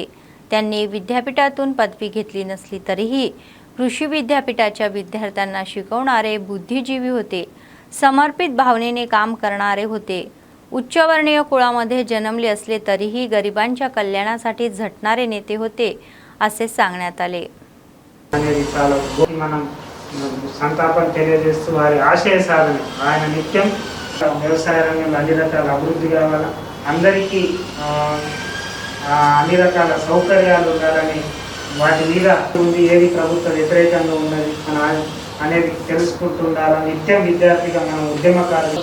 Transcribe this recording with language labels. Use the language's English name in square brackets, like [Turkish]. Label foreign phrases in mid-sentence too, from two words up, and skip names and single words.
[Marathi] त्यांनी विद्यापीठातून पदवी घेतली नसली तरीही कृषी विद्यापीठाच्या विद्यार्थ्यांना शिकवणारे बुद्धिजीवी होते. समर्पित भावनेने काम करणारे होते. उच्चवर्णीय कुळामध्ये जन्मले असले तरीही गरिबांच्या कल्याणासाठी झटणारे नेते होते असे सांगण्यात आले. [Telugu] మనం సంతాపం తెలియజేస్తూ వారి ఆశయ సాధన ఆయన నిత్యం వ్యవసాయ రంగంలో అన్ని రకాల అభివృద్ధి కావాలా, అందరికీ అన్ని రకాల సౌకర్యాలు ఉండాలని, వాటి మీద ఉంది ఏది ప్రభుత్వ వ్యతిరేకంగా ఉన్నది అనేది తెలుసుకుంటుండాలని నిత్యం విద్యార్థిగా మనం ఉద్యమకారులు.